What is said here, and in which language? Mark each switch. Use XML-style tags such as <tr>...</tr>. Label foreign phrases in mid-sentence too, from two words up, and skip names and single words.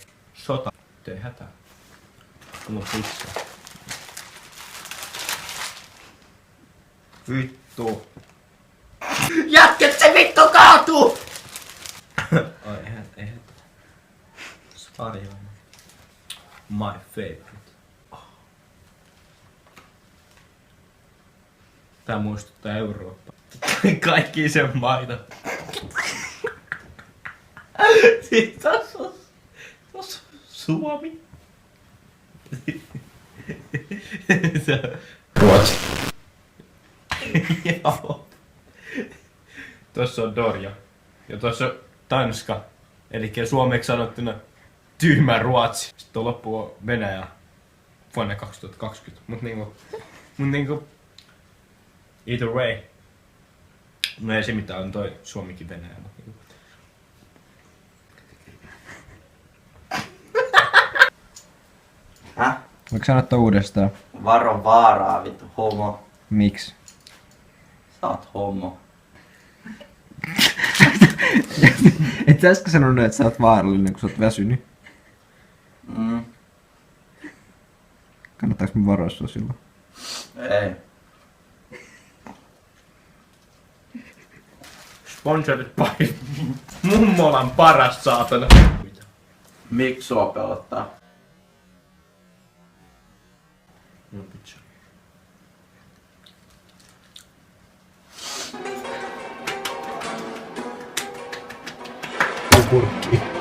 <fi>Sota. Ei hätää. Mulla on pissa. Vittu. Jätket se vittu kaatuu! Ai ei hätää. Sparjainen.</fi> <en>My favorite.</en> <fi>Tää muistuttaa Eurooppaa. Kaikki sen maita. Siis tossa on Suomi. Ruotsi. Joo. Tossa on Norja. Ja tossa on Tanska. Elikkä suomeksi sanottuna tyhmä Ruotsi. Sitten loppu on Venäjä vuonna 2020. Mut niinku</fi> <en>either way.</en> <fi>No ei se mitään, on toi Suomikin Venäjä. Häh? Voiko sanottaa uudestaan? Varo vaaraa vittu homo. Miksi? Sä oot homo. Et sä äsken sanonut, että sä oot vaarallinen, kun sä oot väsynyt. Kannattaako me varoa sua silloin? Ei.</fi> <en>Sponsored by</en> <fi>Mummolan paras saatana. Miksi sua pelottaa? No pitää. Purkki.</fi>